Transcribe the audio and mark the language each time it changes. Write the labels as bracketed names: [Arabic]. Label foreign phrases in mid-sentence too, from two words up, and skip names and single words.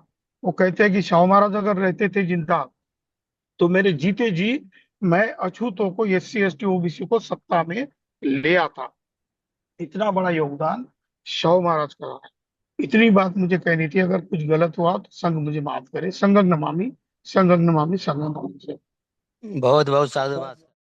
[Hindi] वो कहते हैं कि शाहू महाराज अगर रहते थे जिंदा, तो मेरे जीते जी मैं अछूतों को, SC ST OBC को सत्ता में ले आता। इतना बड़ा योगदान शाहू महाराज का रहा है। इतनी बात मुझे कहनी थी। अगर कुछ गलत हुआ तो संघ मुझे माफ करे। [Pali] संघं नमामि, संघं नमामि, संघं नमामि। [Hindi] बहुत बहुत साधुवाद।